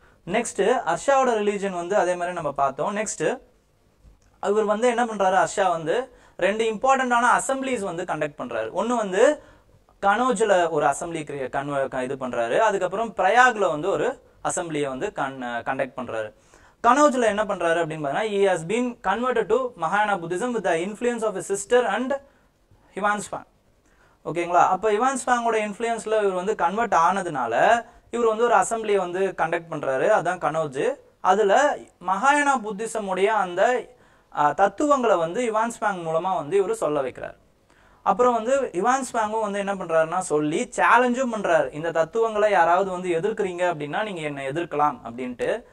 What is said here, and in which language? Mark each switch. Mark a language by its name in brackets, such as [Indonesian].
[Tamil] Next ஹர்ஷாவோட religion வந்து அதே மாதிரி நம்ம பார்த்தோம். நெக்ஸ்ட் அவர் வந்து என்ன பண்றாரு, ஹர்ஷா வந்து 2 இம்பார்ட்டன்டான அசம்பிளிஸ் வந்து கண்டக்ட் பண்றாரு. ஒன்னு வந்து கனோஜ்ல ஒரு அசம்பிளி இது பண்றாரு. அதுக்கப்புறம் பிரயாக்ல வந்து ஒரு அசம்பிளியை வந்து கண்டக்ட் பண்றாரு. கனோஜ்ல என்ன பண்றாரு அப்படின்னு பாத்தீங்கன்னா [English] he has been converted to Mahayana Buddhism with the influence of his sister and ஹிவான்ஸ் Wang. [Tamil] ஓகேங்களா. அப்ப ஹிவான்ஸ் வாங்கோட இன்ஃப்ளூயன்ஸ்ல இவர் வந்து கன்வெர்ட் ஆனதுனால இவர் வந்து ஒரு அசம்பிளியை வந்து கண்டக்ட் பண்றாரு, அதான் கனோஜ். அதுல மகாயானா புத்திசம் உடைய அந்த தத்துவங்களை வந்து ஹிவான்ஸ் வாங் மூலமா வந்து இவர் சொல்ல வைக்கிறார். அப்புறம் வந்து ஹிவான்ஸ் வாங்கும் வந்து என்ன பண்றாருன்னா சொல்லி சேலஞ்சும் பண்றாரு, இந்த தத்துவங்களை யாராவது வந்து எதிர்க்கிறீங்க அப்படின்னா நீங்க என்ன எதிர்க்கலாம் அப்படின்ட்டு.